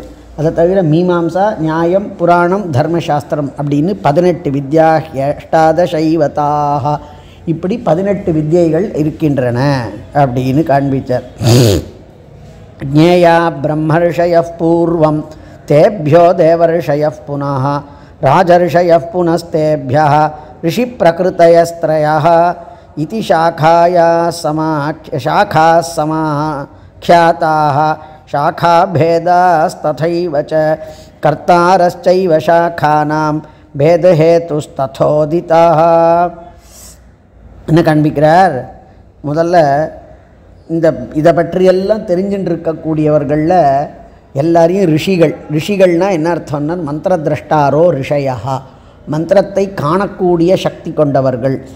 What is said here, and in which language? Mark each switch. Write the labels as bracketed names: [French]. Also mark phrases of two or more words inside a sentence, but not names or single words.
[Tamil] அதை தவிர மீமாம்சா நியாயம் புராணம் தர்மசாஸ்திரம் அப்படின்னு 18 [Sanskrit] विद्या ह्यष्टादशैवताः. [Tamil] இப்படி 18 வித்யைகள் இருக்கின்றன அப்படின்னு காண்பித்தார். [Sanskrit] ज्ञेया ब्रह्मर्षयः पूर्वं तेभ्यो देवर्षयः पुनः राजर्षयः पुनस्तेभ्यः ऋषि प्रकृतयस्त्रयः इति शाखाः समाख्याताः शाखाभेदास्तथैव च कर्तारश्चैव शाखानां भेदहेतुस्तथोदिताः. [Tamil] என்ன காண்பிக்கிறார்? முதல்ல இதை பற்றியெல்லாம் தெரிஞ்சுட்டு இருக்கக்கூடியவர்களில் எல்லாரையும் ரிஷிகள்னால் என்ன அர்த்தம்னா [Sanskrit] मन्त्र द्रष्टारो ऋषयः, [Tamil] மந்திரத்தை காணக்கூடிய சக்தி கொண்டவர்கள்.